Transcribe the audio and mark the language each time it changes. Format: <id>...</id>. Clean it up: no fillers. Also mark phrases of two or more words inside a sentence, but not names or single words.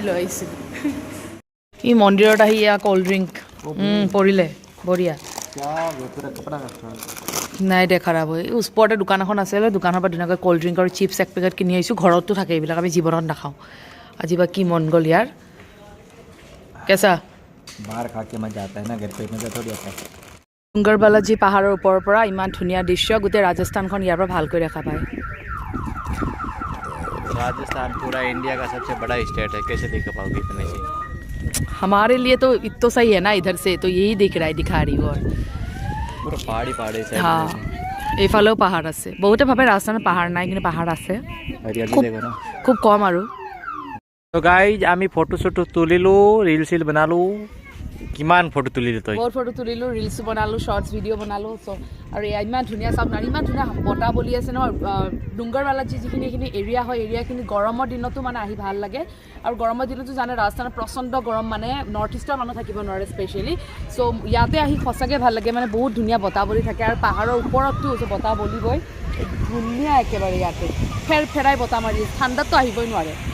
<as>লৈ আহিছিলোঁ ই মন্দিৰত আহি ইয়াৰ</as> <en>cold drink</en> <as>পৰিলে বঢ়িয়া নাই দে খাৰাপ হয় ওচৰতে দোকান এখন আছিলে দোকানৰ পৰা ধুনীয়াকৈ</as> <en>cold drink</en> <as>আৰু চিপছ এক পেকেট কিনি আহিছোঁ ঘৰতো থাকে এইবিলাক আমি জীৱনত নাখাওঁ আজি বা কি মন গ'ল ইয়াৰ কেঁচা</as> <hi>बाहर खा के मज़ा आता ना घर पे मज़ा থোड़ी आता है</hi> <as>ডুংগৰ বালাজী পাহাৰৰ ওপৰৰ পৰা ইমান ধুনীয়া দৃশ্য গোটেই ৰাজস্থানখন ইয়াৰ পৰা ভালকৈ দেখা পায়</as> <hi>राजस्थान पूरा इंडिया का सबसे बड़ा स्टेट है कैसे देख पाओगे इतने से हमारे लिए तो इतना सही है ना इधर से तो यही दिख रहा है दिखा रही और पूरा पहाड़ी से</hi> <as>হা এইফালেও পাহাৰ আছে বহুতে ভাবে ৰাজস্থানত পাহাৰ নাই কিন্তু পাহাৰ আছে</as> <hi>हरियाली देखो ना</hi> <as>খুব কম আৰু তো গাইজ আমি ফটো চটো তুলিলোঁ ৰিল চিল বনালোঁ কিমান ফটো তুলিলোঁ তই বহুত ফটো তুলিলোঁ ৰিলছো বনালোঁ</as> <en>shorts video'</en> <as>বনালোঁ চ' আৰু এয়া ইমান ধুনীয়া চাওক আৰু ইমান ধুনীয়া বতাহ বলি আছে নহয় ডুংগৰ বালাজী যিখিনি এইখিনি এৰিয়া হয় এৰিয়াখিনি গৰমৰ দিনতো মানে আহি ভাল লাগে আৰু গৰমৰ দিনতো জানে ৰাজস্থানত প্ৰচণ্ড গৰম মানে নৰ্থ ইষ্টৰ মানুহ থাকিব নোৱাৰে স্পেচিয়েলি চ' ইয়াতে আহি সঁচাকৈ ভাল লাগে মানে বহুত ধুনীয়া বতাহ বলি থাকে আৰু পাহাৰৰ ওপৰতো বতাহ বলিবই ধুনীয়া একেবাৰে ইয়াতে ফেৰাই বতাহ মাৰি ঠাণ্ডাততো আহিবই নোৱাৰে</as>